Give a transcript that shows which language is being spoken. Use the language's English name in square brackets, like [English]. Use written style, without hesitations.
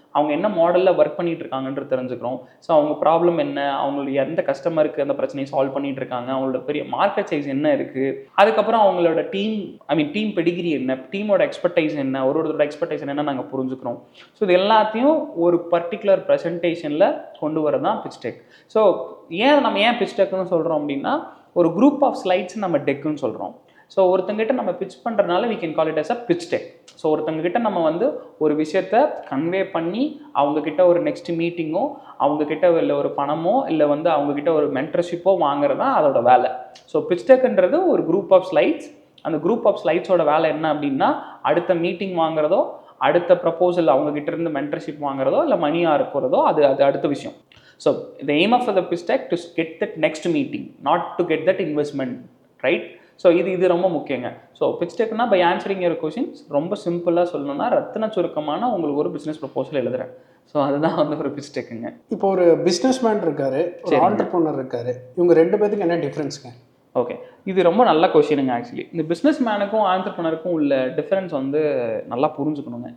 [Tamil] அவங்க என்ன மாடலில் ஒர்க் பண்ணிகிட்டு இருக்காங்கன்றது தெரிஞ்சுக்கிறோம். ஸோ அவங்க ப்ராப்ளம் என்ன, அவங்களுடைய எந்த கஸ்டமருக்கு அந்த பிரச்சனையை சால்வ் பண்ணிகிட்டு இருக்காங்க, அவங்களோட பெரிய மார்க்கெட் சைஸ் என்ன இருக்குது, அதுக்கப்புறம் அவங்களோட டீம் பெடிகிரி என்ன, டீமோட எக்ஸ்பர்டைஸ் என்ன, ஒருத்தரோட எக்ஸ்பர்டைஸ் என்னென்னு நாங்கள் புரிஞ்சுக்கிறோம். ஸோ இது எல்லாத்தையும் ஒரு பர்டிகுலர் ப்ரெசன்டேஷனில் கொண்டு வரது தான் பிச் டெக். ஸோ நம்ம ஏன் பிச் டெக்னு சொல்கிறோம் அப்படின்னா, ஒரு குரூப் ஆஃப் ஸ்லைட்ஸ் நம்ம டெக்குன்னு சொல்கிறோம். ஸோ ஒருத்தங்கிட்ட நம்ம பிச் பண்ணுறதுனால [English] we can call it as a pitch deck. [Tamil] So ஒருத்தங்கிட்ட நம்ம வந்து ஒரு விஷயத்தை கன்வே பண்ணி அவங்கக்கிட்ட ஒரு நெக்ஸ்ட் மீட்டிங்கோ, அவங்கக்கிட்ட இல்லை ஒரு பணமோ, இல்லை வந்து அவங்கக்கிட்ட ஒரு மென்டர்ஷிப்போ வாங்குறது தான் அதோட வேலை. ஸோ பிச் டெக்ன்றது ஒரு குரூப் ஆஃப் ஸ்லைட்ஸ். அந்த குரூப் ஆஃப் ஸ்லைட்ஸோட வேலை என்ன அப்படின்னா, அடுத்த மீட்டிங் வாங்குறதோ, அடுத்த ப்ரப்போசல் அவங்கக்கிட்ட இருந்து மென்டர்ஷிப் வாங்குறதோ, இல்லை மணியாக இருக்கிறதோ, அது அடுத்த விஷயம். [English] So the aim of the pitch deck to get that next meeting, not to get that investment, right? [Tamil] So இது ரொம்ப முக்கியங்க. So pitch டெக்னா [English] by answering your questions [Tamil] ரொம்ப சிம்பிளாக சொல்லணும்னா, ரத்தின சுருக்கமான உங்களுக்கு ஒரு பிஸ்னஸ் ப்ரொபோசல் எழுதுறேன். ஸோ அதுதான் வந்து ஒரு பிச் டெக்குங்க. இப்போ ஒரு பிஸ்னஸ் மேன் இருக்காரு, ஒரு ஆண்டர்ப்ரனர் இருக்காரு, இவங்க 2 பேருக்கு என்ன டிஃப்ரென்ஸுங்க? ஓகே, இது ரொம்ப நல்ல கொஷினுங்க. ஆக்சுவலி இந்த பிஸ்னஸ் மேனுக்கும் ஆண்டர்ப்ரனருக்கும் உள்ள டிஃப்ரென்ஸ் வந்து நல்லா புரிஞ்சுக்கணுங்க.